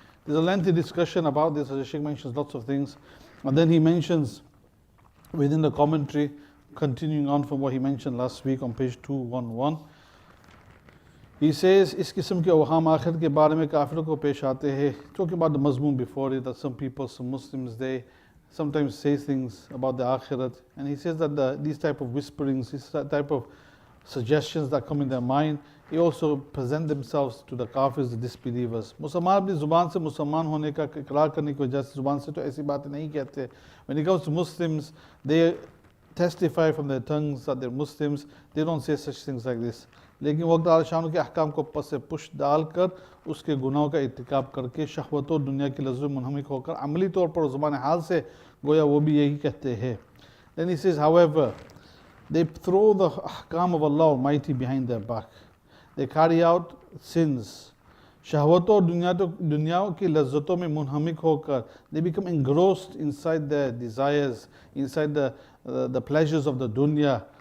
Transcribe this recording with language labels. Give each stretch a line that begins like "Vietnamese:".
English: There's a lengthy discussion about this, as the Shaykh mentions lots of things. And then he mentions within the commentary, continuing on from what he mentioned last week on page 211, he says,
Hindi: इस किस्म के अवहाम आखिरत के बारे में काफिरों को पेश आते हैं.
English: Talking about the mazmoon before it, that some people, some Muslims, they sometimes say things about the akhirat, and he says that these type of whisperings, these type of suggestions that come in their mind, they also present themselves to the kafirs, the disbelievers.
Hindi: मुसलमान अपनी ज़ुबान से मुसलमान होने का इकरार करने की वजह से ज़ुबान से तो ऐसी बातें नहीं कहते.
English: When it comes to Muslims, they testify from their tongues that they're Muslims. They don't say such things like this.
Hindi: लेकिन वक्त आलशानों के अहकाम को पस से पुश डालकर उसके गुनाहों का इर्तिकाब करके शहवतों दुनिया की लज़्ज़त में मुनहमिक होकर अमली तौर पर ज़ुबान हाल से गोया वो भी यही कहते हैं.
English: Then he says, however, they throw the ahkam of Allah Almighty behind their back. They carry out sins.
Hindi: Shahwaton dunya ki lazzaton mein munhamik hokar,
English: they become engrossed inside their desires, inside the pleasures of the dunya.